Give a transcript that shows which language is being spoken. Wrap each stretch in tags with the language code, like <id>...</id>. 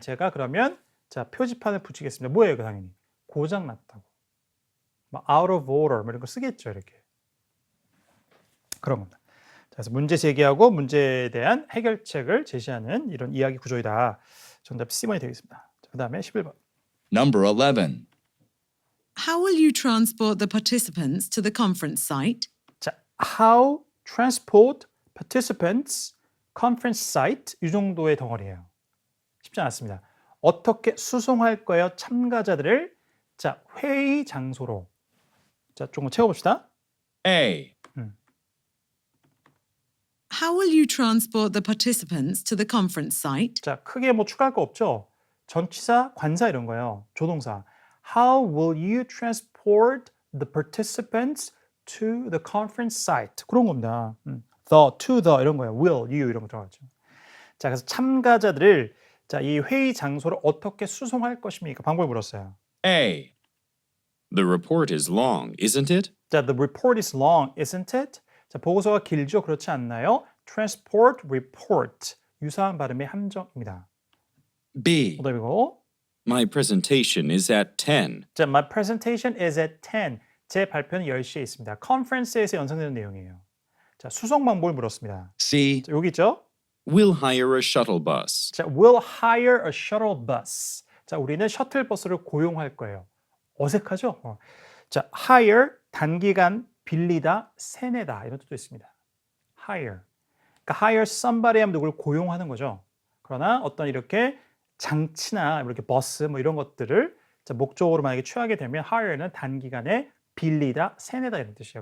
<ko>제가 그러면 자 표지판을 붙이겠습니다. 뭐예요, 그 당연히 고장 났다고. 막 out of order 뭐 이런 거 쓰겠죠, 이렇게. 그런 겁니다. 자, 그래서 문제 제기하고 문제에 대한 해결책을 제시하는 이런 이야기 구조이다. 정답 C번이 되겠습니다. 그 다음에 11번.</ko> <en>Number 11. How will you transport the participants to the conference site? 자, how transport participants conference site</en> <ko>이 정도의 덩어리예요. 쉽지 않았습니다. 어떻게 수송할 거예요? 참가자들을 자 회의 장소로. 자, 조금 채워봅시다.</ko> <en>A. How will you transport the participants to the conference site?</en> <ko>자, 크게 뭐 추가할 거 없죠? 전치사, 관사 이런 거예요. 조동사.</ko> <en>How will you transport the participants to the conference site?</en> <ko>그런 겁니다.</ko> <en>The, to the 이런 거예요.</en> <ko>Will, you 이런 거 들어가죠. 자, 그래서 참가자들을 자, 이 회의 장소로 어떻게 수송할 것입니까? 방법을 물었어요.</ko> <en>A. The report is long, isn't it? 자, the report is long, isn't it?</en> <ko>자, 보고서가 길죠? 그렇지 않나요? Transport, report. 유사한 발음의 함정입니다.</ko> <en>B.</en> <ko>오답이고.</ko> <en>My presentation is at 10. 자, my presentation is at 10.</en> <ko>제 발표는 10시에 있습니다. 컨퍼런스에서 연상되는 내용이에요. 자, 수송 방법을 물었습니다.</ko> <en>C.</en> <ko>자, 여기 있죠?</ko> <en>We'll hire a shuttle bus. 자, we'll hire a shuttle bus.</en> <ko>자, 우리는 셔틀 버스를 고용할 거예요. 어색하죠? 자, hire 단기간 빌리다, 세내다 이런 뜻도 있습니다.</ko> <en>hire.</en> <ko>그러니까 hire somebody 하면 누구를 고용하는 거죠. 그러나 어떤 이렇게 장치나 이렇게 버스 뭐 이런 것들을 자, 목적으로 만약에 취하게 되면 hire는 단기간에 빌리다, 세내다 이런 뜻이에요.</ko>